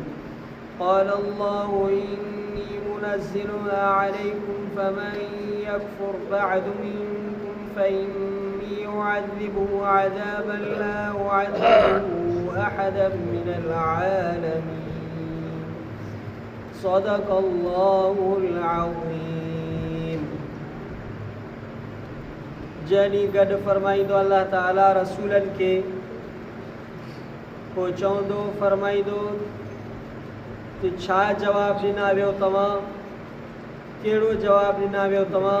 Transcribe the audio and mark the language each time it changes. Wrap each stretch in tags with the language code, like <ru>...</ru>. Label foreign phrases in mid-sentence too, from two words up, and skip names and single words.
<ar>قال الله إني منزلها عليكم فمن يكفر بعد منكم فإني أعذبه عذابا لا أعذبه أحدا من العالمين. صدق الله العظيم.</ar> <sd>जॾहिं गॾु फरमाईंदो अल्लाह ताला रसूलनि खे पोइ चवंदो फरमाईंदो त छा जवाबु ॾिना वियो तव्हां, कहिड़ो जवाबु ॾिना वियो तव्हां?</sd>